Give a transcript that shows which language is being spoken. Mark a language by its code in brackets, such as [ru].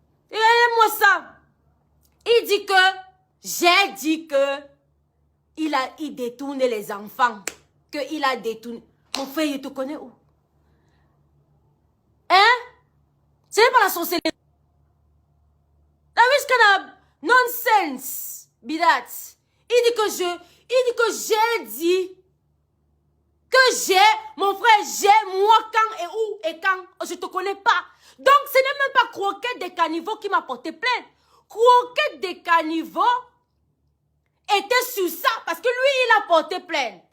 [fr] Regardez-moi ça. Il dit que, j'ai dit que, il détournait les enfants. Qu'il a détourné. Mon frère, il te connaît où? Hein? Ce n'est pas la sorcellerie. [en] That is kind of nonsense. Be that. [fr] Il dit que j'ai dit mon frère, moi, quand et où et quand, je te connais pas. Donc, ce n'est même pas Croquette des Caniveaux qui m'a porté plainte. Croquette des Caniveaux était sur ça parce que lui, il a porté plainte.